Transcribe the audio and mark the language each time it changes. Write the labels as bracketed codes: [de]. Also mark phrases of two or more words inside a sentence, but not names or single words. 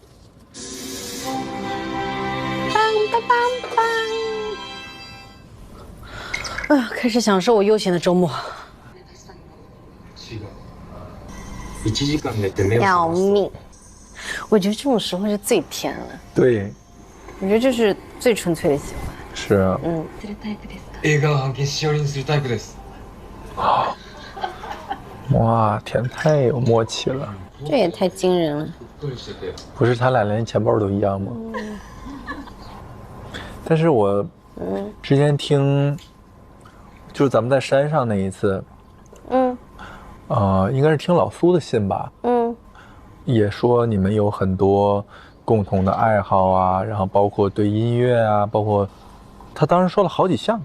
[zh] 哎呀，开始享受我悠闲的周末。要命！我觉得这种时候是最甜了。对，我觉得这是最纯粹的喜欢。是啊。 [ja] 映画の半径しおりにするタイプです。 [zh] 哇，天太有默契了。这也太惊人了。不是他俩连钱包都一样吗？ 但是我之前听，就是咱们在山上那一次，应该是听老苏的信吧，也说你们有很多共同的爱好啊，然后包括对音乐啊，包括他当时说了好几项。